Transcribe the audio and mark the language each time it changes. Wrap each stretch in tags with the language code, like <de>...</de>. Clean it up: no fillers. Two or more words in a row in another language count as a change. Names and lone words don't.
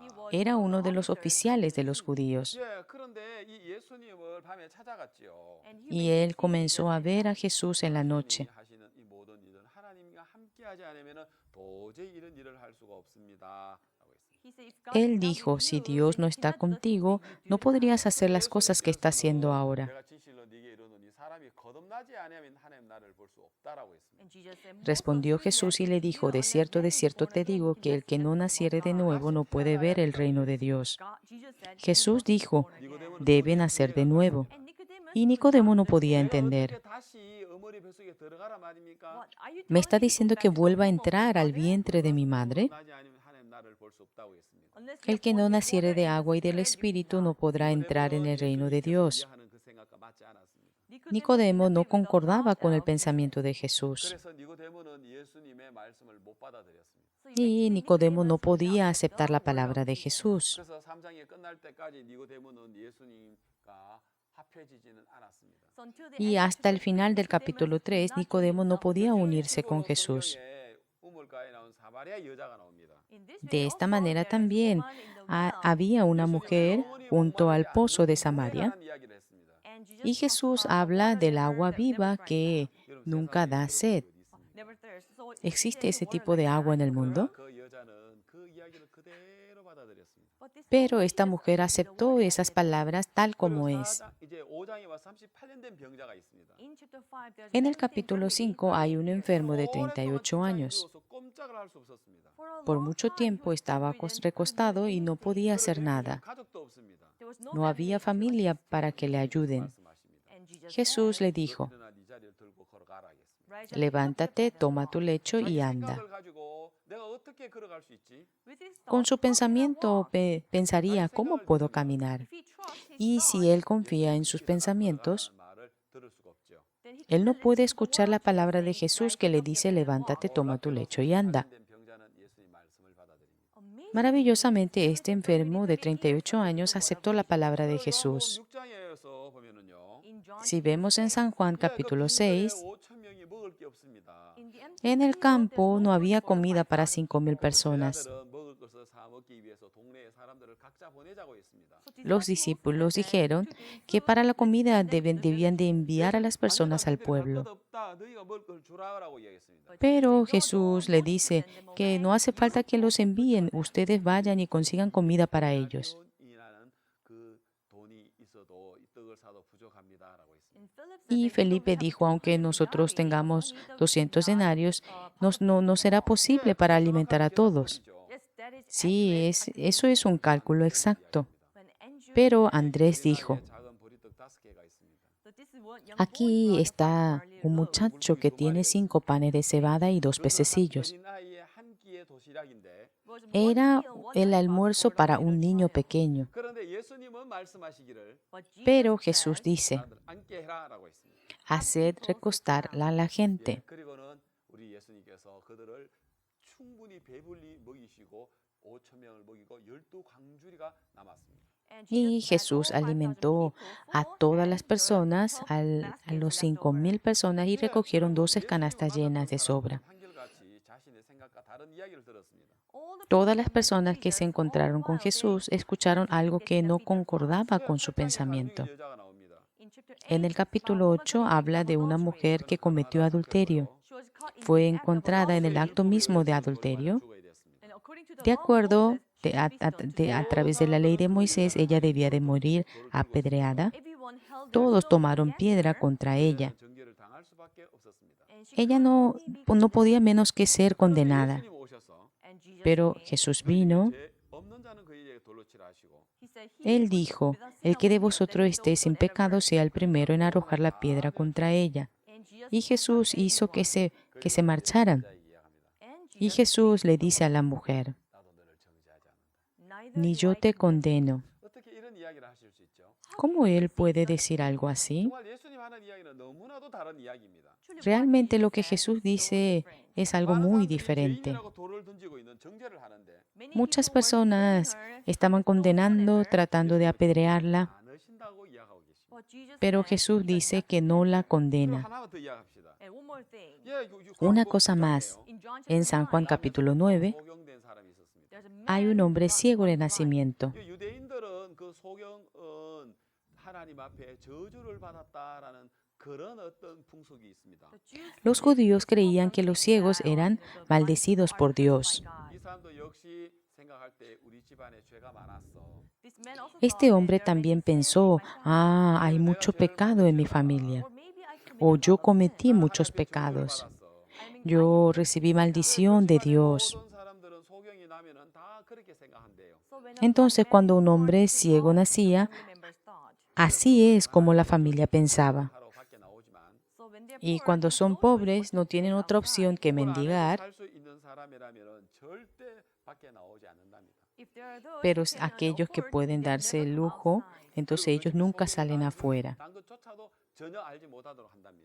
<es>Era uno de los oficiales de los judíos.</es> <ko>그런데 이 예수님을 밤에 찾아갔지요.</ko> <es>Y él comenzó a ver a Jesús en la</es> <ko>당신이</ko> <es>noche.</es> <ko>하시는 이 모든 일은 하나님과 함께하지 않으면 도저히 이런 일을 할 수가 없습니다. 라고 했습니다.</ko> <es>Él dijo, si Dios no está contigo, no podrías hacer las cosas que está haciendo ahora.</es> <ko>내가 진실로 네게 이르노니 사람이 거듭나지 않으면 하나님 나라를 볼 수 없다라고 했습니다.</ko> <es>Respondió Jesús y le dijo, de cierto te digo que el que no naciere de nuevo no puede ver el reino de Dios. Jesús dijo,</es> <ko>니고데모는</ko> <es>debe nacer de nuevo. Y Nicodemo no podía entender.</es> <ko>어떻게 다시 어머니 뱃속에 들어가라 말입니까?</ko> <es>¿Me está diciendo que vuelva a entrar al vientre de mi madre?</es> <ko>나지 않으면 하나님 나라를 볼 수 없다고 했습니다.</ko> <es>El que no naciere de agua y del Espíritu no podrá entrar en el reino de Dios.</es> <ko>하는 그 생각과 맞지 않았습니다.</ko> <es>Nicodemo no concordaba con el pensamiento de Jesús.</es> <ko>그래서 니고데모는 예수님의 말씀을 못 받아들였습니다.</ko> <es>Y Nicodemo no podía aceptar la palabra de Jesús.</es> <ko>그래서 3장이 끝날 때까지 니고데모는 예수님과 합해지지는 않았습니다.</ko> <es>Y hasta el final del capítulo 3, Nicodemo no podía unirse con Jesús.</es> <ko>성경에 우물가에 나온 사마리아 여자가 나옵니다.</ko> <es>De esta manera también había una mujer junto al pozo de Samaria.</es> <ko>하는 이야기를 했습니다.</ko> <es>Y Jesús habla del agua viva que nunca da sed. ¿Existe ese tipo de agua en el mundo?</es> <ko>그 여자는 그 이야기를 그대로 받아들였습니다.</ko> <es>Pero esta mujer aceptó esas palabras tal como es.</es> <ko>이제 5장에 와 38년 된 병자가 있습니다.</ko> <es>En el capítulo 5 hay un enfermo de 38 años.</es> <ko>꼼짝을 할 수 없었습니다.</ko> <es>Por mucho tiempo estaba recostado y no podía hacer nada.</es> <ko>가족도 없습니다.</ko> <es>No había familia para que le ayuden.</es> <ko>말씀하십니다.</ko> <es>Jesús le dijo,</es> <ko>일어나 네 자리를 들고 걸어가라 하겠습니다.</ko> <es>levántate, toma tu lecho y</es> <ko>자기</ko> <es>anda.</es> <ko>생각을 가지고 내가 어떻게 걸어갈 수 있지?</ko> <es>Con su pensamiento pensaría, ¿cómo puedo caminar? Y si él confía en sus pensamientos,</es> <ko>말을 들을 수가 없죠.</ko> <es>él no puede escuchar la palabra de Jesús que le dice, levántate, toma tu lecho y anda.</es> <ko>된 병자는 예수님 말씀을 받아들입니다.</ko> <es>Maravillosamente, este enfermo de 38 años aceptó la palabra de Jesús.</es> <ko>6장에서 보면은요.</ko> <es>Si vemos en San Juan capítulo 6,</es> <ko>5천 명이 먹을 게 없습니다.</ko> <es>en el campo no había comida para 5,000 personas.</es> <ko>제자들은 먹을 것을 사 먹기 위해서 동네의 사람들을 각자 보내자고 했습니다.</ko> <es>Los discípulos dijeron que para la comida debían de enviar a las personas al pueblo.</es> <ko>없다. 너희가 먹을 걸 주라라고 이야기했습니다.</ko> <es>Pero Jesús le dice que no hace falta que los envíen, ustedes vayan y consigan comida para ellos.</es> <ko>이라는 그 돈이 있어도 이 떡을 사도 부족합니다라고 했습니다.</ko> <es>Y Felipe dijo, aunque nosotros tengamos 200 denarios, no será posible para alimentar a todos. Sí, eso es un cálculo exacto. Pero Andrés dijo,</es> <ko>작은 보리떡 5개가 있습니다.</ko> <es>aquí está un muchacho que tiene 5 panes de cebada y 2 pececillos.</es> <ko>어린아이의 한 끼의 도시락인데</ko> <es>Era el almuerzo para un niño pequeño.</es> <ko>그런데 예수님은 말씀하시기를</ko> <es>Pero Jesús dice,</es> <ko>사람들 앉게 해라라고 했습니다.</ko> <es>haced recostar a la gente.</es> <ko>그리고는 우리 예수님께서 그들을 충분히 배불리 먹이시고 5천 명을 먹이고 12광주리가 남았습니다.</ko> <es>Y Jesús alimentó a todas las personas, a los 5,000 personas, y recogieron 12 canastas llenas de sobra.</es> <ko>한결같이 자신의 생각과 다른 이야기를 들었습니다.</ko> <es>Todas las personas que se encontraron con Jesús escucharon algo que no concordaba con su pensamiento.</es> <ko>여자가 나옵니다.</ko> <es>En el capítulo 8 habla de una mujer que cometió adulterio. Fue encontrada en el acto mismo de adulterio.</es> <ko>죽어야 됐습니다.</ko> <es>De acuerdo, a través de la ley de Moisés, ella debía de morir apedreada. Todos tomaron piedra contra ella.</es> <ko>정죄를 당할 수밖에 없었습니다.</ko> <es>Ella no podía menos que ser condenada.</es> <ko>예수님 오셔서</ko> <es>Pero Jesús vino.</es> <ko>죄 없는 자는 그에게 돌로 치라 하시고</ko> <es>Él dijo, el que de vosotros esté sin pecado sea el primero en arrojar la piedra contra ella. Y Jesús hizo que se marcharan. Y Jesús le dice a la mujer,</es> <ko>나도 너를 정죄하지 않는다.</ko> <es>ni yo te condeno.</es> <ko>어떻게 이런 이야기를 하실 수 있죠?</ko> <es>¿Cómo él puede decir algo así?</es> <ko>정말 예수님 하는 이야기는 너무나도 다른 이야기입니다.</ko> <es>Realmente lo que Jesús dice es algo muy</es> <ko>많은 사람들이</ko> <es>diferente.</es> <ko>죄인이라고 돌을 던지고 있는 정죄를 하는데</ko> <es>Muchas personas estaban condenando, tratando de apedrearla.</es> <ko>않으신다고 이야기하고 계십니다.</ko> <es>Pero Jesús dice que no la</es> <ko>그리고</ko> <es>condena.</es> <ko>하나만 더 이야기합시다.</ko> <es>Una cosa más. En San Juan capítulo 9</es> <ko>소경된 사람이 있었습니다.</ko> <es>hay un hombre ciego de nacimiento.</es> <ko>유대인들은 그 소경은 하나님 앞에 저주를 받았다라는 그런 어떤 풍속이 있습니다.</ko> <es>Los judíos creían que los ciegos eran maldecidos por Dios.</es> <ko>이 사람도 역시 생각할 때 우리 집안에 죄가 많았어.</ko> <es>Este hombre también pensó, hay mucho pecado en mi familia. O yo cometí muchos pecados. Yo recibí maldición de Dios.</es> <ko>모든 사람들은 소경이 나면은 다 그렇게 생각한대요.</ko> <es>Entonces, cuando un hombre ciego nacía, así es como la familia pensaba.</es> <ko>하러 밖에 나오지만</ko> <es>Y cuando son pobres, no tienen otra opción que mendigar,</es> <ko>살수 있는 사람이라면은 절대 밖에 나오지 않는답니다.</ko> <es>pero aquellos que pueden darse el lujo, entonces ellos nunca salen afuera.</es> <ko>단 것조차도 전혀 알지 못하도록 한답니다.</ko>